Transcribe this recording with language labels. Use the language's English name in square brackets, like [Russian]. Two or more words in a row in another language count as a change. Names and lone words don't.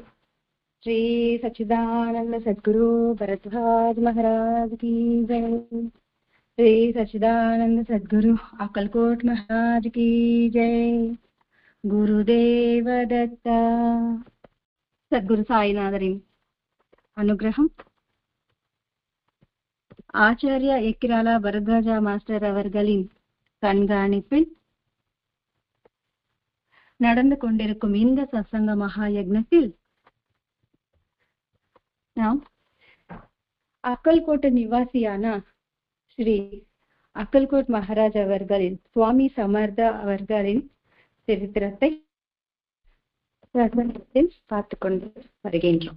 [Hindi] श्री सच्चिदानंद सद्गुरु भरद्वाज महाराज की जय। श्री सच्चिदानंद सद्गुरु अक्कलकोट महाराज की जय। [Tamil] குருதேவ தத்தா. சத்குரு சாயிநாதரின் அனுக்ரஹம் ஆச்சாரியா எக்கிராலா பரத்வாஜா மாஸ்டர் அவர்களின் கண்காணிப்பில் நடந்து கொண்டிருக்கும் இந்த சத்சங்க மகா யக்ஞத்தில் நாம் அக்கல்கோட் நிவாசியான ஸ்ரீ அக்கல்கோட் மகாராஜ் அவர்களின் சுவாமி சமர்த்தா அவர்களின் சரித்திரத்தை பார்த்து கொண்டு வருகின்றோம்.